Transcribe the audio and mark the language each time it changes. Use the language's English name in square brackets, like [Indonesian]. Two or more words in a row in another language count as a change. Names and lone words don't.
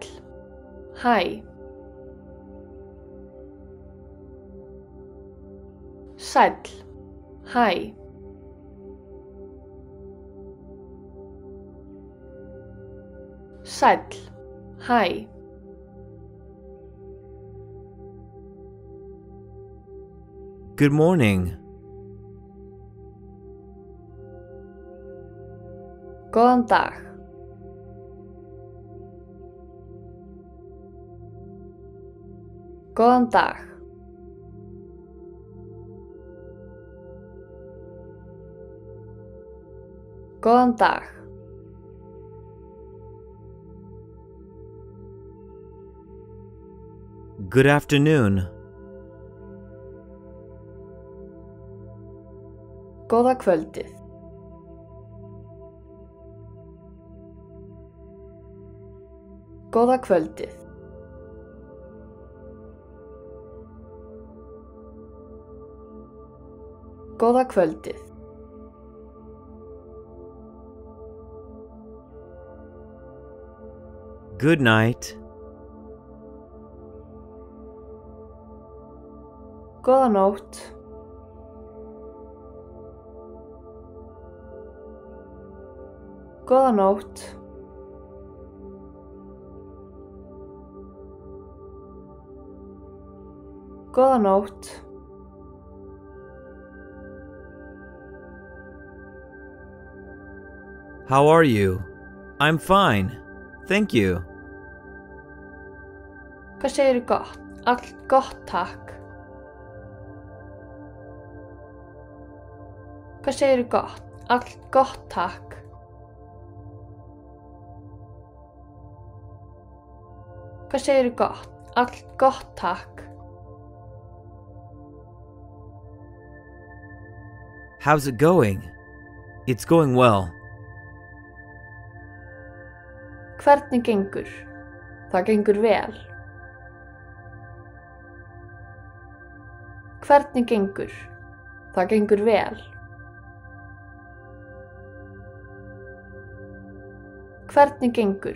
[Icelandic] Hæ. Sæll. Hæ. Sæll. Hæ. [English] Good morning. [Icelandic] Góðan dag. Góðan dag. Góðan dag. [English] Good afternoon. [Icelandic] Góða kvöldið. Góða kvöldið. Góða kvöldið. [English] Good night. [Icelandic] Góða nótt. Góða nótt. Góða nótt. [English] How are you? I'm fine. Thank you. [Icelandic] Hvað segirðu gott? Allt gott, takk. Hvað segirðu gott? Allt gott, takk. Hvað segirðu gott? Allt gott, takk. [English] How's it going? It's going well. [Icelandic] Hvernig gengur? Það gengur vel. Hvernig gengur? Það gengur vel. Hvernig gengur?